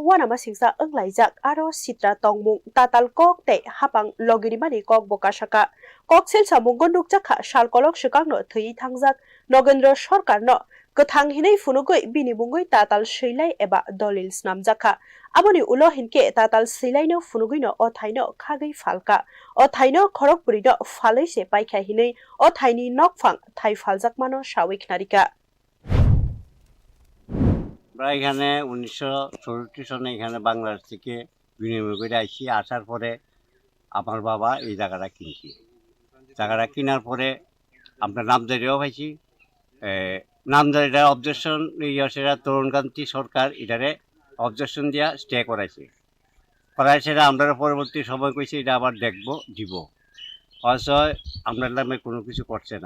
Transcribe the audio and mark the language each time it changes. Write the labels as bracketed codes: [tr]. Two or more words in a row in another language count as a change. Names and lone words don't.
[trp] Wanama Singsa Englaijak Aro Sitra Tongmung Tatal Kok Te Hapang Logirimani Kok Bokashaka Coxel Samung Gonduk Jaka Shalkolok Shikangno Thui Tangjak Nogendro Sorkarno Kathang Hinei Funugoi Binibungoi Tatal Shilai Eba Dolil Snam Jaka Aboni Ulo Hinke Tatal Silaino Funugino O Thaino Kagi Falka O Thaino Korokpurido Falai Se Paika Hinei O Thaini Nokfang Thai Faljakmano Shawik Narika [bn] আমরা এখানে 1964 সনে এখানে বাংলাদেশ থেকে বিনিময় করে আসি। আসার পরে আমার বাবা এই জায়গাটা কিনছি। জায়গাটা কেনার পরে আমরা নামজারিও পাইছি, নামদার এটা অবজেকশন সেটা তরুণকান্তি সরকার এটারে অবজেকশন দিয়া স্টে করাইছে সেটা আমরা পরবর্তী সময় কইছি এটা আবার দেখবো দিব অবশ্য আপনার নামে কোনো কিছু করছে না।